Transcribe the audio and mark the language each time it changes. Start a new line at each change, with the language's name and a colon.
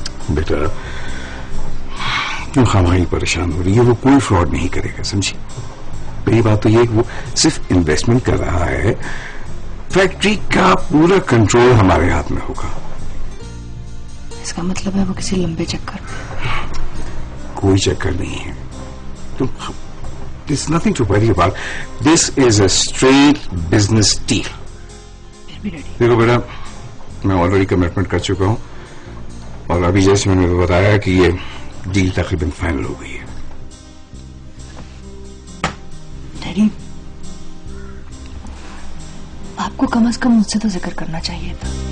Hindi: बेटा, क्यों खामखा परेशान हो रही है? वो कोई फ्रॉड नहीं करेगा, समझी? पहली बात तो ये कि वो सिर्फ इन्वेस्टमेंट कर रहा है, फैक्ट्री का पूरा कंट्रोल हमारे हाथ में होगा। इसका मतलब है वो किसी लंबे चक्कर में? कोई चक्कर नहीं है। तुम
English: There's nothing to worry about. This is a straight business deal.
Hindi: देखो बेटा, मैं ऑलरेडी कमिटमेंट कर चुका हूं और अभी जैसे मैंने बताया कि ये डील तकरीबन फाइनल हो गई है। डैडी, आपको कम से कम मुझसे तो जिक्र करना चाहिए था।